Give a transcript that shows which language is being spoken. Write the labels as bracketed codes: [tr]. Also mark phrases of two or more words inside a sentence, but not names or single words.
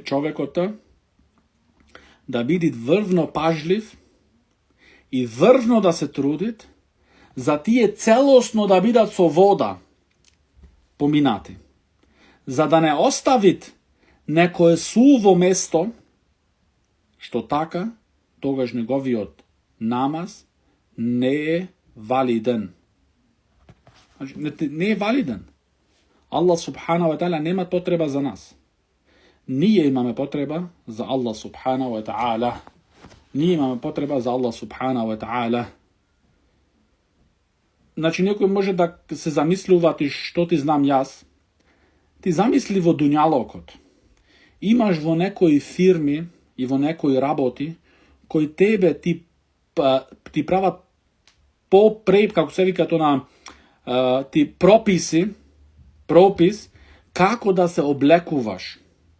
[mk] човекот да биде врвно пажлив и врвно да се трудит за тие целосно да бидат со вода поминати, за да не оставит некое суво место, што така тогаш неговиот намаз не е валиден. Не е валиден. [ar] الله سبحانه وتعالى [mk] нема потреба за нас. Ние имаме потреба за [ar] الله سبحانه وتعالى. [mk] Значи, некој може да се замислува што ти знам јас. Ти замисли во дуњалокот. Имаш во некои фирми и во некои работи кои тебе ти прават како се вика тоа ти пропис како да се облекуваш.